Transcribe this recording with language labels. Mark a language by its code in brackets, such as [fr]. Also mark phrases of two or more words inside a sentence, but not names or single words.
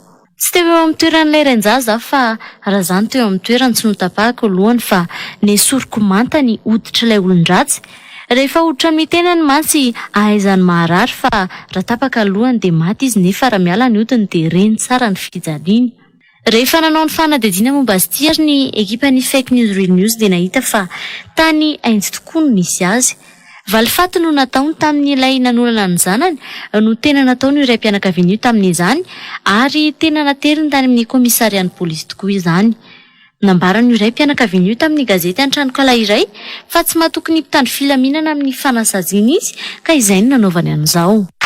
[mg] Tsy teo eo amin'ny toeran'ilay renjaza fa raha izany teo amin'ny toerany tsy notapahako lohany fa nesoriko manta ny hoditr'ilay olon-dratsy. Rehefa hoditra amin'ny tenany mantsy ahaizany maharary fa raha tapaka lohany dia maty izy nefa raha miala ny hodiny dia reny tsara ny fijaliany. Rehefa nanao ny fanadihadiana momba azy ity ary ny ekipan'ny fake news real news dia nahita fa tany aintsy tokoa no nisy azy. Valifaty no nataony tamin'ilay nanolana ny zanany no tena nataony iray mpianakaviana io tamin'izany ary tena nateriny tany amin'ny komisarian'ny polisy tokoa izany. Nambarany iray mpianakaviana io tamin'ny gazety An-tranokala iray fa tsy mahatokony mpitandro filaminana amin'ny fanasaziana izy ka izay no nanaovany an'izao.